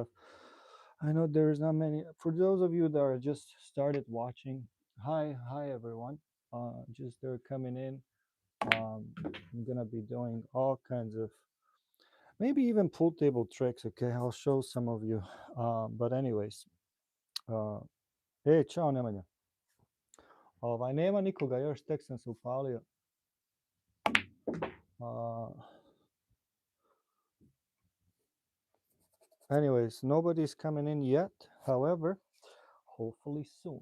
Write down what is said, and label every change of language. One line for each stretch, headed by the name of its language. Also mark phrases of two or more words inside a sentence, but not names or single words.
English: I know there's not many. For those of you that are just started watching, hi everyone. Just they're coming in. I'm gonna be doing all kinds of, maybe even pool table tricks. Okay, I'll show some of you. But anyways,
Serbian: uh, čao Nemanja. Nema nikoga još, tek sam se upalio.
English: Anyways, nobody's coming in yet. However, hopefully soon.